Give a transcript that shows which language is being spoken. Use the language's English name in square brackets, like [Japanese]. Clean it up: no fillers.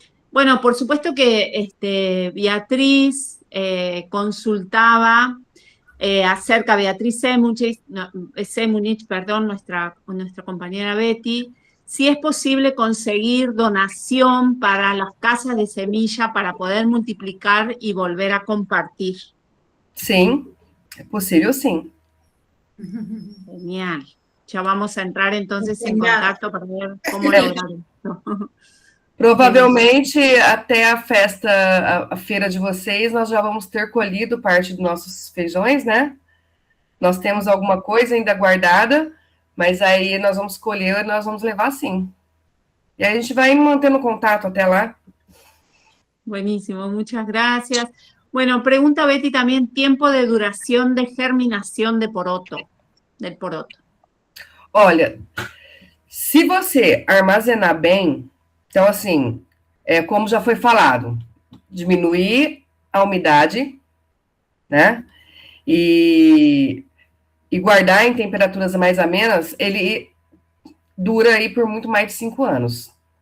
[Spanish] Bueno, por supuesto que Beatriz consultaba acerca, Beatriz Semunich, perdón, nuestra compañera Betty, si es posible conseguir donación para las casas de semilla para poder multiplicar y volver a compartir. [Portuguese] Sim, é possível sim. [Spanish] Genial. Ya vamos a entrar entonces en contacto para ver cómo lograr esto. [Portuguese] Provavelmente até a festa, a feira de vocês, nós já vamos ter colhido parte dos nossos feijões, né? Nós temos alguma coisa ainda guardada, mas aí nós vamos colher e nós vamos levar sim. E aí a gente vai mantendo contato até lá. [Spanish] Buenísimo, muchas gracias. Bueno, pregunta Betty también, tiempo de duración de germinación del poroto. [Portuguese] Olha, se você armazenar bem, então assim, como já foi falado, diminuir a umidade, né? E guardar em temperaturas mais amenas, ele dura aí por muito mais de 5 anos.